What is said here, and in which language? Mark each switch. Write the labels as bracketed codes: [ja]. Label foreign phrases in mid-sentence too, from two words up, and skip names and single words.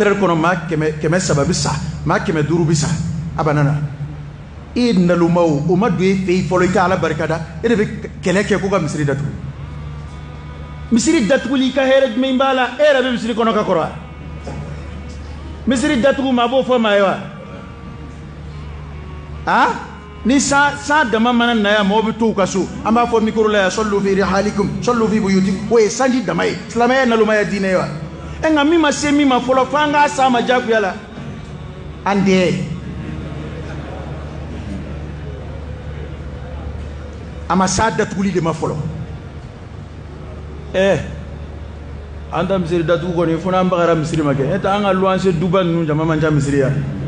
[bm] heures kɔnɔ maa 300 bɛ sa maa 500 bɛ sa a banana i nalumaw o ma don e fɛ yen fɔlɔ i ka ala barikada e de bɛ kɛlɛ kɛ ko ka misiri datugu misiri datuguli ka hɛrɛ jumɛn b'a la e yɛrɛ bɛ misiri kɔnɔ ka kɔrɔ wa misiri datugu maa b'o fɔ maa ye wa ni san dama mana na yan mɔgɔw bɛ to u ka so an b'a fɔ micro la yan [ar] sallu fi rihalikum sallu fi buyutikum [bm] o ye sanji dama ye silamɛya ye nalomaya diinɛ ye wa nka min ma se min ma fɔlɔ fo an k'a s'a ma diyagoya la an tɛ a ma s'a datuguli de ma fɔlɔ an ta misiri datugu kɔni fo n'an bagara misiri ma kɛ n'o tɛ an ka luwanse duba ninnu jama man ca misiri yan